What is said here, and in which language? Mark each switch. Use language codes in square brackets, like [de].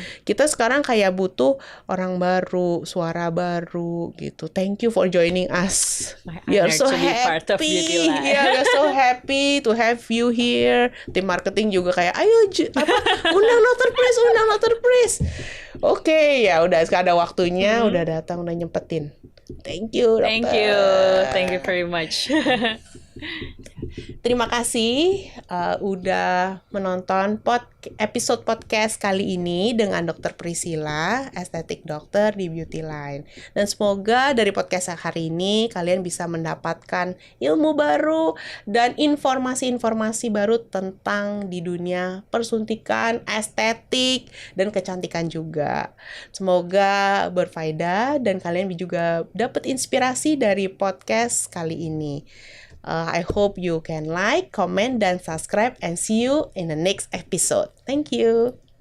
[id] Kita sekarang kayak butuh orang baru, suara baru gitu. [en] Thank you for joining us. We are so happy. Part of Beauty Line. Yeah, we are so happy to have you here. [id] Tim marketing juga kayak ayo undang Dr. Pris. Oke, ya udah sekarang ada waktunya, udah datang, udah nyempetin. [en] Thank you, dokter. Thank you very much. [id] Terima kasih udah menonton episode podcast kali ini dengan Dr. Priscilla, estetik dokter di Beauty Line. Dan semoga dari podcast hari ini kalian bisa mendapatkan ilmu baru dan informasi-informasi baru tentang di dunia persuntikan, estetik, dan kecantikan juga. Semoga berfaedah dan kalian juga dapat inspirasi dari podcast kali ini. [en] I hope you can like, comment, dan subscribe and see you in the next episode. Thank you.